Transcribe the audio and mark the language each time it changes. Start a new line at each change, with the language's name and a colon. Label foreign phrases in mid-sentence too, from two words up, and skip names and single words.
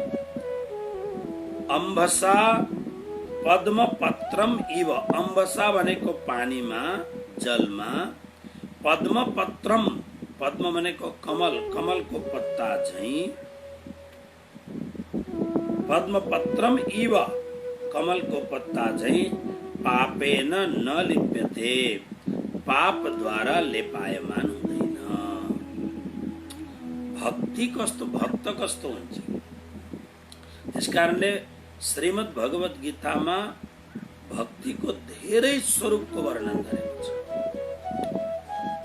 Sanskrit: अम्भसा पद्मपत्रम इव,
Nepali: अम्भसा भनेको पानीमा, जलमा, पद्मपत्रम, पद्म भनेको कमल, कमलको पत्ता झैं,
Sanskrit: पद्मपत्रम इव,
Nepali: कमलको पत्ता झैं,
Sanskrit: पापेन न लिप्यते,
Nepali: पाप द्वारा लेपायमान हुँदैन। भक्ति कस्तो, भक्त कस्तो हुन्छ? त्यसकारणले श्रीमद् भगवत गीतामा भक्तिको धेरै स्वरूपको वर्णन गरेको छ।